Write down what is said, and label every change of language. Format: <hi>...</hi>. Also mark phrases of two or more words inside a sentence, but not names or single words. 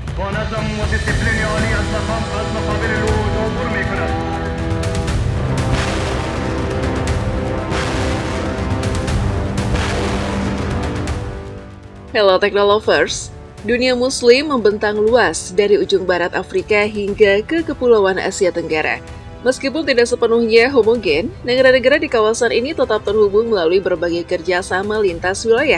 <fa>منظم و دیسیپلین عالی از مقابل الوعود عبور می‌کند.</fa> <id>Hello Technolovers, dunia muslim membentang luas dari ujung barat Afrika hingga ke kepulauan Asia Tenggara. Meskipun tidak sepenuhnya homogen, negara-negara di kawasan ini tetap terhubung melalui berbagai kerjasama lintas wilayah.</id>